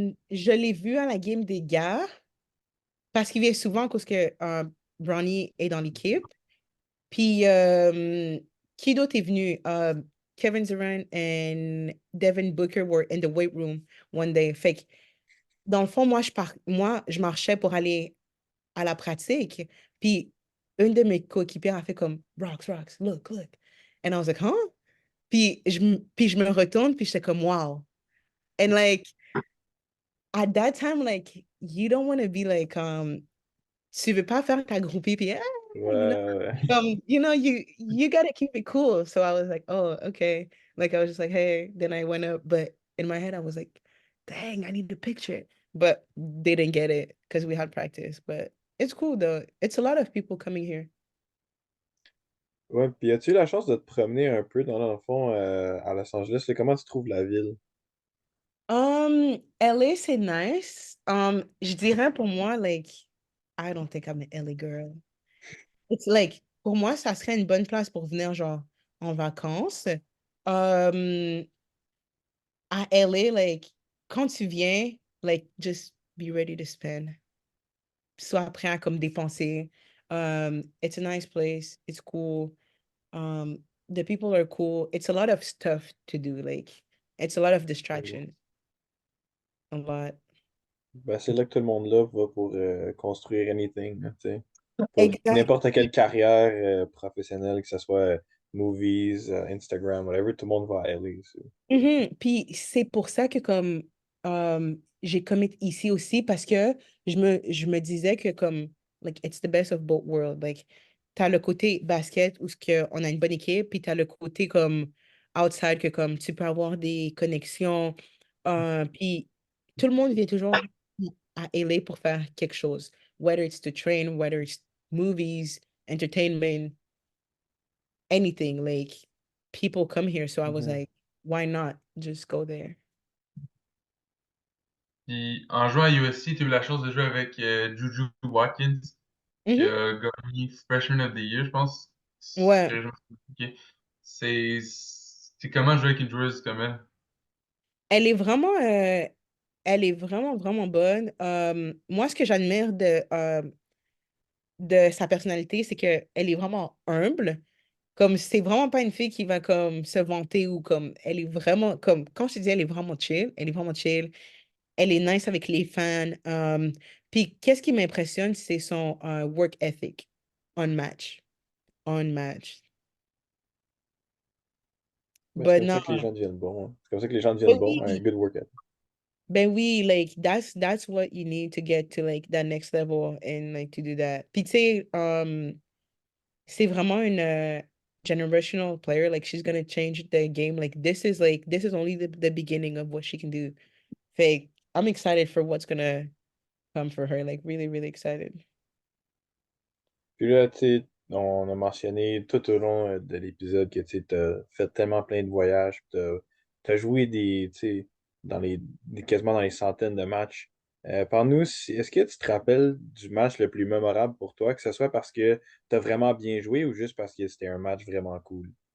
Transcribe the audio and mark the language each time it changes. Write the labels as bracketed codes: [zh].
[fr] Je l'ai vu à la game des gars parce qu'il vient souvent parce que Bronny est dans l'équipe. Puis, qui d'autre est venu? [en] Kevin Durant and Devin Booker were in the weight room one day. [fr] Fait que, dans le fond, moi, je marchais pour aller à la pratique. Puis, une de mes coéquipières a fait comme, Rocks, Rocks, look, look. [en] And I was like, huh? [fr] Puis je me retourne, puis j'étais comme, wow. [en] And like, at that time, like, you don't want to be like, [fr] tu veux pas faire ta groupie, puis, [en] ah, you know, [fr] Ouais, [en] you gotta keep it cool. So I was like, oh, okay. Like I was just like, hey. Then I went up, but in my head I was like, dang, I need the picture. But they didn't get it because we had practice. But it's cool though. It's a lot of people coming here. [fr] ouais. Puis as-tu eu la chance de te promener un peu dans le fond à Los Angeles? Là, comment tu trouves la ville? LA, c'est nice. Je dirais pour moi, [en] like, I don't think I'm an LA girl. It's like, [fr] pour moi, ça serait une bonne place pour venir, genre, en vacances. [en] Um, à LA, like, [fr] quand tu viens, [en] like, just be ready to spend. [fr] Sois prêt à comme dépenser. [en] It's a nice place. It's cool. The people are cool. It's a lot of stuff to do. Like, it's a lot of distractions. A lot. [fr] Ben, c'est là que tout le monde là va pour construire anything, là, tu sais. Pour Exact. n'importe quelle carrière professionnelle, que ce soit movies, Instagram, whatever, tout le monde va à LA. Mhm. Puis c'est pour ça que comme j'ai commit ici aussi parce que je me disais que comme [en] like it's the best of both worlds. [fr] Like t'as le côté basket où ce que on a une bonne équipe, puis t'as le côté comme outside que comme tu peux avoir des connexions. Puis tout le monde vient toujours à LA pour faire quelque chose. [en] Whether it's to train, whether it's movies, entertainment, anything. Like people come here. So I was Mhm. like, why not just go there? [fr] Puis en jouant à USC, tu as eu la chance de jouer avec Juju Watkins, qui Mhm. a gagné Freshman of the Year, je pense. Ouais, Ok. C'est comment jouer avec une joueuse comme elle? elle est vraiment, elle est vraiment, vraiment bonne. Moi, ce que j'admire de sa personnalité, c'est qu'elle est vraiment humble. Comme c'est vraiment pas une fille qui va comme se vanter ou comme elle est vraiment comme quand je te dis elle est vraiment chill, elle est vraiment chill. Elle est nice avec les fans. Puis qu'est-ce qui m'impressionne, c'est son work ethic on match, on match. Ben, c'est [en] But [fr] comme non, ça que les gens deviennent bons, hein. C'est comme ça que les gens deviennent ben bons, un oui, [en] good workout. [fr] ben oui, [en] like that's what you need to get to like that next level and like to do that. [fr] Puis tu sais, c'est vraiment une [en] generational player. Like she's gonna change the game. Like this is only the beginning of what she can do. [fr] Fait, [en] I'm excited for what's gonna come for her, like really, really excited. [fr] Puis là, tu sais, on a mentionné tout au long de l'épisode que tu as fait tellement plein de voyages, tu as joué tu sais, quasiment dans les centaines de matchs. Parle-nous, est-ce que tu te rappelles du match le plus mémorable pour toi, que ce soit parce que tu as vraiment bien joué ou juste parce que c'était un match vraiment cool?